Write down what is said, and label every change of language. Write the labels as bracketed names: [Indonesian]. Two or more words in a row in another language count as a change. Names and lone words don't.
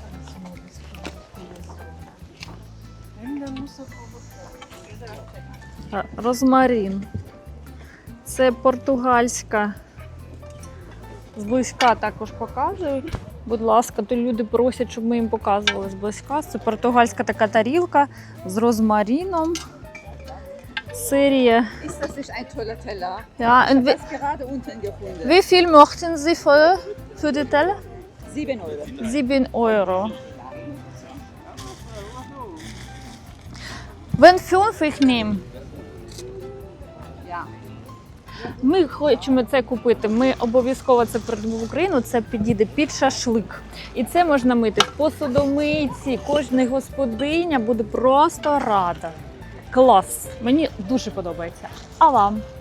[Ukrainian] Розмарин. Це португальська. Зблизька також показують. Будь ласка, то люди просять, щоб ми їм показували зблизька. Це португальська така тарілка з розмарином. Серія. [German] Ist das nicht ein toller Teller? Ja, Ich habe das gerade unten gefunden. wie viel möchten Sie für die Teller? 7 Euro. 7 Euro. Wenn 5 ich nehme. Ja. [Ukrainian] Ми хочемо це купити, ми обов'язково це придбаємо в Україну, це підійде під шашлик. І це можна мити в посудомийці, кожна господиня буде просто рада. Клас! Мені дуже подобається. А вам?